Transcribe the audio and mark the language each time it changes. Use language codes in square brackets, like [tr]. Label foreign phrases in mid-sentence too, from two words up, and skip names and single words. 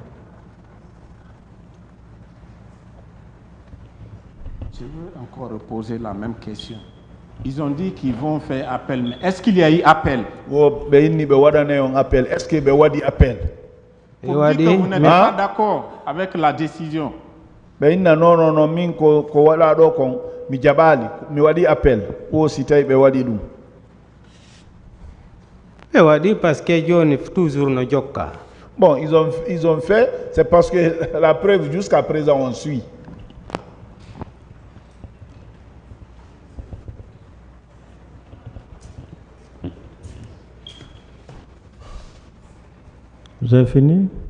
[fr] Je veux encore reposer la même question. Ils ont dit qu'ils vont faire appel, mais est-ce qu'il y a eu appel? Est-ce qu'il y a eu appel? Pour dire que vous n'êtes pas d'accord avec la décision. [ff] Non, min ko wala do kon mi jabali mi wadi appel o si tay be wadi dum [fr] parce que John toujours [ff] no jokka. [fr] Bon, ils ont fait, c'est parce que la preuve jusqu'à présent on suit. Vous avez fini?